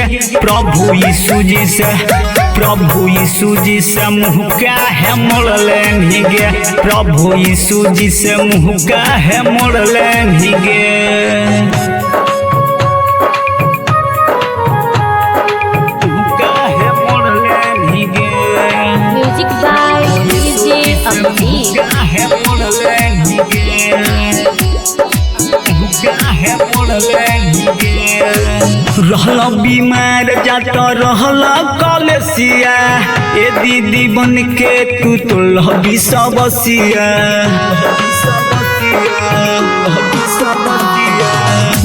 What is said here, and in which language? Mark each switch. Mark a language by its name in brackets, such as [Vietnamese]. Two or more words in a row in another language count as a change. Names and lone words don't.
[Bhojpuri] प्रभु यीशु जी से, प्रभु यीशु जी से मुँह काहे मोड़ लेनी गे, प्रभु यीशु जी से मुँह काहे मोड़ लेनी गे। [English] Music by DJ अभिजीत। [Bhojpuri] रहल बीमार जात रहल कलेसिया, ए दीदी बन के तू तो लहबी सबसिया।